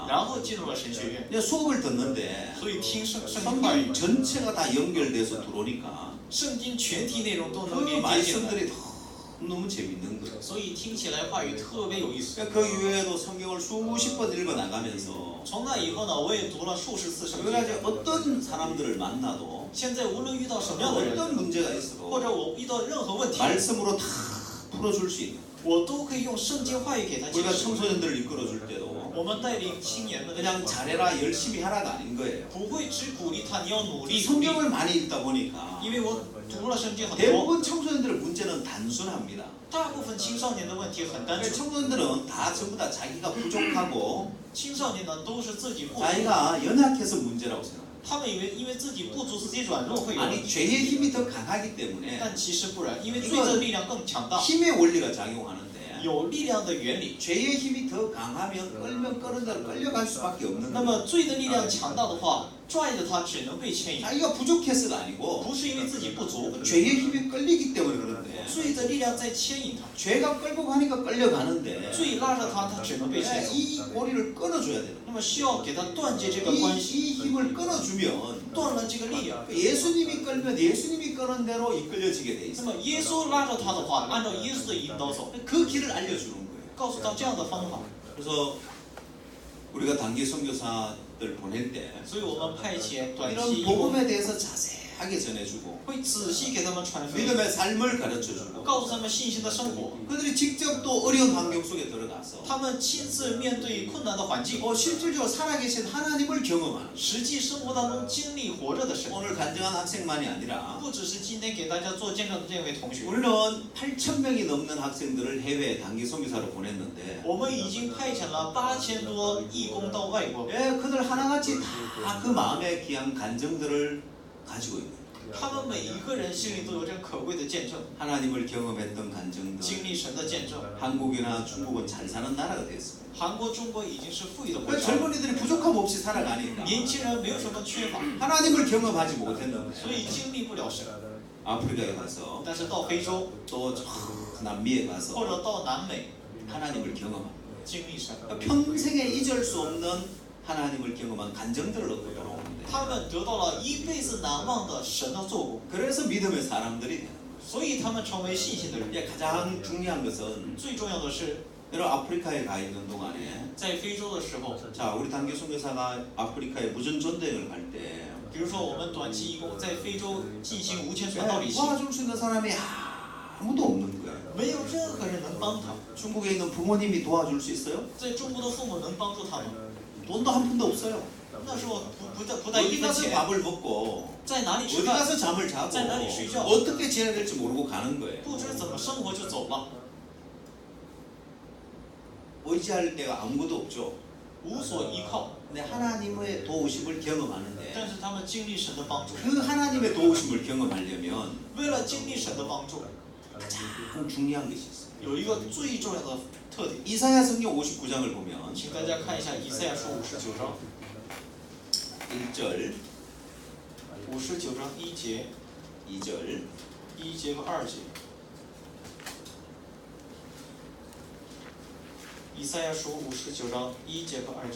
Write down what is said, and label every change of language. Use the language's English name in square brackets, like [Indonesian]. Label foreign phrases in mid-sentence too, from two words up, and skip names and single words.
[Chinese] 然后进入了神学院， [Korean] 이제 수업을 듣는데 [Chinese] 所以听圣经话语 [Korean] 성경 ， 전체가 다 연결돼서 들어오니까 [Chinese] 圣经全体内容都能 [Korean] 그 [Chinese] 连接进来， [Korean] 말씀들이 너무 재밌는 거예요. [Chinese] 所以听起来话语特别有意思。 [Korean] 그 이후에도 성경을 수십 번 읽어 나가면서 [Chinese] 从那以后呢，我也读了数十次圣 [Korean] 여러 [Chinese] 经。 [Korean] 가지 어떤 사람들을 만나도 [Chinese] 现在无论遇到什么样的人， [Korean] 어떤 문제가 [Chinese] 或 [Korean] 있어도 [Chinese] 者我遇到任何问题， [Korean] 말씀으로 다 풀어줄 수 있는 [Chinese] 我都可以用圣经话语给他解 [Korean] 우리가 [Chinese] 释。 [Korean] 청소년들을 이끌어줄 때도 [Chinese] 我们带领青年们的时 [Korean] 그냥 [Chinese] 候， [Korean] 잘해라 열심히 하라가 아닌 거예요. [Chinese] 不会只鼓励他你要努 [Korean] 이 [Chinese] 力努力， [Korean] 성경을 많이 읽다 보니까 [Chinese] 因为我读了圣经很多， [Korean] 대부분 청소년들의 문제는 단순합니다. [Chinese] 大部分青少年的问题很单 [Korean] 그러니까 [Chinese] 纯。 [Korean] 청소년들은 다 전부 다 자기가 부족하고 [Chinese] 青少年呢都是自己不足， [Korean] 자기가 연약해서 문제라고 생각합니다. [Chinese] 他们以为因为自己不足，自己软弱会有问 [Korean] 아니 [Chinese] 题， [Korean] 죄의 힘이 더 강하기 때문에 [Chinese] 但其实不然，因为罪的力量更强大， [Korean] 힘의 원리가 작용하는데 [Chinese] 有力量的原理。 [Korean] 죄의 힘이 더 강하면 끌면 끌은 대로 끌려갈 수밖에 없는 [Chinese] 那 [Korean] 거예요. [Chinese] 么罪的力量强大的话，拽着他只能被牵引， [Korean] 자기가 부족해서가 아니고 [Chinese] 不是因为自己不足， [Korean] 죄의 힘이 끌리기 때문에 그런데 [Chinese] 罪的力量在牵引他， [Korean] 죄가 끌고 가니까 끌려가는데 [Chinese] 罪拉着他，他只能被牵走。 [Korean] 이 고리를 끊어줘야 돼요. [Chinese] 那么需要给他断绝这个关系， [Korean] 이 힘을 끊어주면 [Chinese] 断了这个力量。 [Korean] 예수님이 끌면 예수님이 끄는 대로 이끌려지게 돼 [Chinese] 那 [Korean] 있어요. [Chinese] 么耶稣拉着他的话，按照耶稣的引导走， [Korean] 그 길을 알려주는 거예요. [Chinese] 告诉他这样的方法。 [Korean] 그래서 우리가 단기 선교사들 보낼 때 [Chinese] 所以我们派遣短期 [Korean] 이런 [Chinese] 义工， [Korean] 복음에 대해서 자세하게 전해주고 [Chinese] 会仔细给他们传福音， [Korean] 믿음의 삶을 가르쳐주고 [Chinese] 告诉他们信心的生活。 [Korean] 그들이 직접 또 어려운 환경 속에 들어가서 [Chinese] 他们亲自面对困难的环境， [Korean] 실질적으로 살아계신 하나님을 경험하는 [Chinese] 实际生活当中经历活着的神。 [Korean] 오늘 간증한 학생만이 아니라 [Chinese] 不只是今天给大家做见证的这位同学， [Korean] 우리는 8,000명이 넘는 학생들을 해외 단기 선교사로 보냈는데 [Chinese] 我们已经派遣了8000多义工到外国， [Korean] 예, 그들 하나같이 다 그 마음에 귀한 간증들을 가지고 있는 [Chinese] 他们每一个人心里都有这可贵的见证， [Korean] 하나님을 경험했던 간증들 [Chinese] 经历神的见证。 [Korean] 한국이나 중국은 잘 사는 나라가 됐습니다. [Chinese] 韩国、中国已经是富裕的国 [Korean] 그 [Chinese] 家， [Korean] 젊은이들이 부족함 없이 살아가니까 [Chinese] 年轻人没有什么缺乏， [Korean] 하나님을 경험하지 못했는데 [Chinese] 所以经历不了神。 [Korean] 아프리카에 가서 [Chinese] 但是到非洲 [Korean] 또 남미에 [Chinese] 或 [Korean] 가서 [Chinese] 者到南美， [Korean] 하나님을 경험합니다. [Chinese] 经历神， [Korean] 평생에 잊을 수 없는 하나님을 경험한 간증들을 얻고 돌아오는데 [Chinese] 他们得到了一辈子难忘的神的做工， [Korean] 그래서 믿음의 사람들이 되는 거예요. [Chinese] 所以他们成为信心的人。 [Korean] 이제 가장 중요한 것은 [Chinese] 最重要的是， [Korean] 여러분 아프리카에 가 있는 동안에 [Chinese] 在非洲的时候， [Korean] 자 우리 단기 선교사가 아프리카에 무전 전도행을 갈 때 [Chinese] 比如说我们短期义工在非洲进行无钱传道旅行， [Korean] 도와줄 수 있는 사람이 아무도 없는 거예요. [Chinese] 没有任何人能帮他。 [Korean] 중국에 있는 부모님이 도와줄 수 있어요? [Chinese] 在中国的父母能帮助他吗？ [Korean] 돈도 한 푼도 없어요. [Chinese] 那时候不带一 [Korean] 어디 [Chinese] 分 [Korean] 가서 [Chinese] 钱， [Korean] 밥을 먹고 [Chinese] 在哪里吃 [Korean] 어디 [Chinese] 饭， [Korean] 가서 잠을 자고 [Chinese] 在哪里睡觉 [Korean] 어떻게 지내야 될지 모르고 가는 거예요. [Chinese] 不知怎么生活就走了， [Korean] 의지할 데가 아무것도 없죠. [Chinese] 无所依靠。 [Korean] 근데 하나님의 도우심을 경험하는데 [Chinese] 但是他们经历神的帮助， [Korean] 그 하나님의 도우심을 경험하려면 [Chinese] 为了经历神的帮助， [Korean] 가장 중요한 것이 있어요. [Chinese] 有一个最重要的特点， [Korean] 이사야 성경 59장을 보면 [Chinese] 请大家看一下以赛亚书59章， [Korean] 1절, [Chinese] 59章1节、 [Korean] 2절, [Chinese] 1节和2节。以赛亚书59章1节和2节。